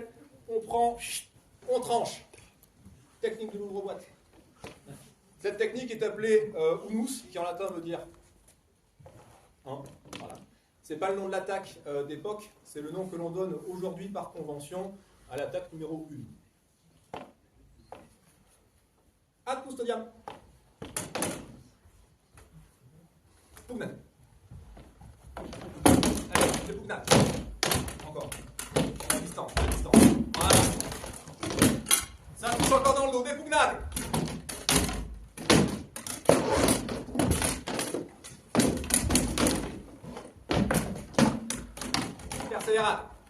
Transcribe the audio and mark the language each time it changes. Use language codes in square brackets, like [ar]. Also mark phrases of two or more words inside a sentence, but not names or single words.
[fr] On prend, on tranche. Technique de l'ouvre-boîte. Cette technique est appelée unus, qui en latin veut dire voilà. Ce n'est pas le nom de l'attaque d'époque, c'est le nom que l'on donne aujourd'hui par convention à l'attaque numéro 1. [la] Ad custodiam. Pugnat. [fr] Allez, c'est pugnat. Encore. À distance. Voilà. Ça touche encore dans le dos, des pugnat. Persévérate.